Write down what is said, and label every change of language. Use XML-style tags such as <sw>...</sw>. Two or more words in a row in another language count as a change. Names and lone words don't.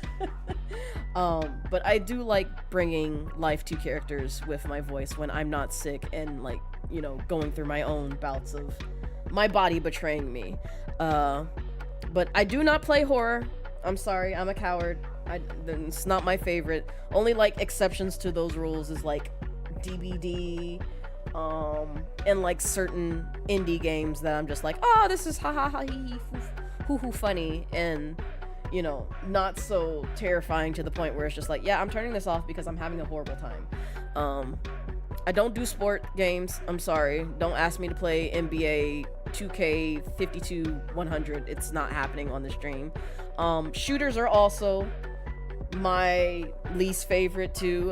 <en>But I do like bringing life to characters with my voice when I'm not sick and like, you know, going through my own bouts of my body betraying me. But I do not play horror. I'm sorry, I'm a coward. It's not my favorite. Only like exceptions to those rules is like DBD, and like certain indie games that I'm just like, oh, this is ha ha ha hee hoo hoo funny, and you know, not so terrifying to the point where it's just like, yeah, I'm turning this off because I'm having a horrible time. I don't do sport games. I'm sorry. Don't ask me to play NBA 2K 52-100. It's not happening on the stream. Shooters are also my least favorite too.</en>